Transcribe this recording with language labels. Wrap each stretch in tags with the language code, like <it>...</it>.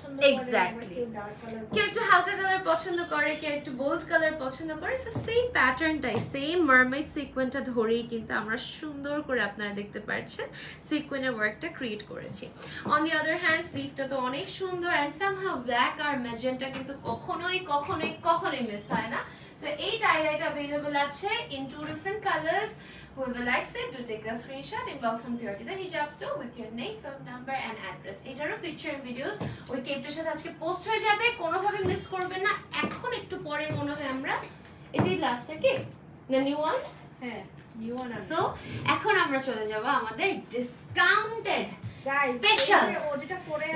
<bn>Exactly, কেউ একটু হালকা কালার পছন্দ করে, কেউ একটু বোল্ড কালার পছন্দ করে, সো সেই প্যাটার্নটাই, সেম মারমেড সিকোয়েন্সটা ধরেই কিন্তু আমরা সুন্দর করে, আপনারা দেখতে পাচ্ছেন, সিকোয়েন্সের ওয়ার্কটা ক্রিয়েট করেছি। অন দি আদার হ্যান্ড স্লিভটা তো অনেক সুন্দর, and somehow black আর magenta কিন্তু কখনোই মিস হয় না। সো এই টাই-ডাইটা अवेलेबल আছে</bn> <en>in 2 different colors. Whoever likes it, do take a screenshot, inbox on Purity the Hijab Store with your name, phone number and address.</en> <bn>এটারও picture and videos ওই কেপটার সাথে আজকে পোস্ট হয়ে যাবে, কোনোভাবে মিস করবেন না। এখন একটু পরে মনে হয় আমরা এটাই লাস্ট নাকি না নিউ ওয়ান্স? হ্যাঁ নিউ ওয়ান। সো এখন আমরা চলে যাব আমাদের ডিসকাউন্টেড গাইস, স্পেশাল ও যেটা পরে</bn>